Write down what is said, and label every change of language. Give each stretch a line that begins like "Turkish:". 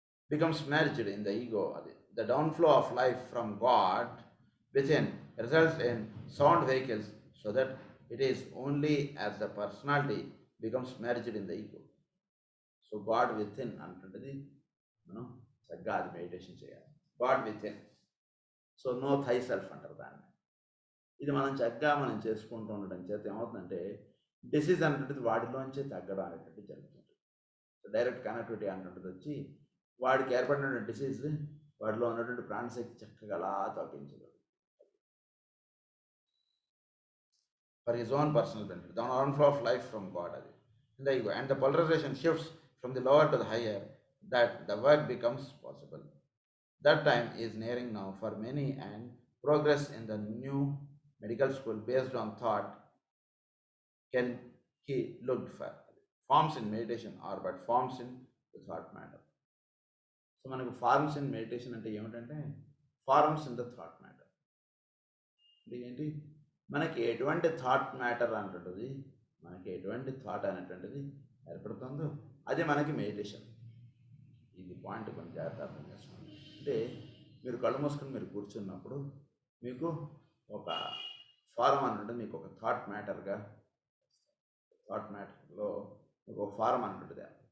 English: becomes merged in the ego. The downflow of life from God within results in sound vehicles, so that it is only as the personality becomes merged in the ego.
Telugu: So
English: God within
Telugu: అంటుంటుంది మనం చక్కగా అది meditation చేయాలి.
English: God within.
Telugu: So
English: know thyself
Telugu: అంటారు దాన్ని. ఇది మనం చక్కగా మనం చేసుకుంటూ ఉండడం చేత ఏమవుతుందంటే డిసీజ్ అనేటువంటిది వాటిలోంచే తగ్గడం అనేటువంటి జరుగుతుంది. సో డైరెక్ట్ కనెక్టివిటీ అనేటువంటిది వచ్చి వాడికి ఏర్పడినటువంటి డిసీజ్ వాటిలో ఉన్నటువంటి ప్రాణశక్తి చక్కగా అలా తగ్గించగలరు
English: For his own personal benefit. The downflow of life from god అది in the ego, and the polarization shifts from the lower to the higher, that the work becomes possible. That time is nearing now for many, and progress in the new medical school based on thought can be looked for. Forms in meditation are but forms in the thought matter.
Telugu: So మనకు forms in meditation అంటే ఏమిటంటే forms in the thought matter. అంటే ఏంటి, మనకి ఎటువంటి thought matter అంటుంటుంది, మనకి ఎటువంటి thought అనేటువంటిది ఏర్పడుతుందో అది మనకి మెడిటేషన్. ఇది పాయింట్ కొంచెం జాగ్రత్త అర్థం చేసుకోండి. అంటే మీరు కళ్ళు మూసుకొని మీరు కూర్చున్నప్పుడు మీకు ఒక ఫారం అంటుంటుంది, మీకు ఒక థాట్ మ్యాటర్గా, థాట్ మ్యాటర్లో మీకు ఒక ఫారం అంటుంటుంది.